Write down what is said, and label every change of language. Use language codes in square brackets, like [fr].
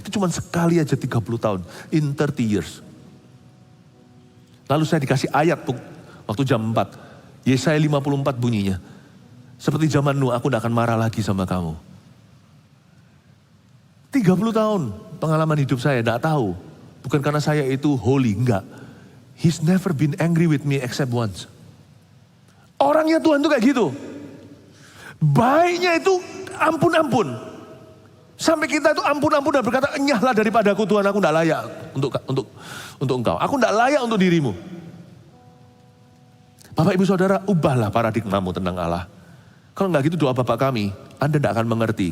[id] Itu cuma sekali aja 30 tahun, [en] in 30 years. [id] Lalu saya dikasih ayat waktu jam 4, Yesaya 54 bunyinya. Seperti zaman Nuh, aku gak akan marah lagi sama kamu. 30 tahun pengalaman hidup saya, gak tahu. Bukan karena saya itu holy, enggak. [en] He's never been angry with me except once. [id] Orangnya Tuhan tuh kayak gitu. Baiknya itu ampun-ampun. Sampai kita itu ampun-ampun dan berkata, enyahlah daripada aku Tuhan, aku tidak layak untuk engkau. Aku tidak layak untuk dirimu. Bapak ibu saudara, ubahlah paradigmamu tentang Allah. Kalau enggak gitu doa Bapak kami, Anda tidak akan mengerti.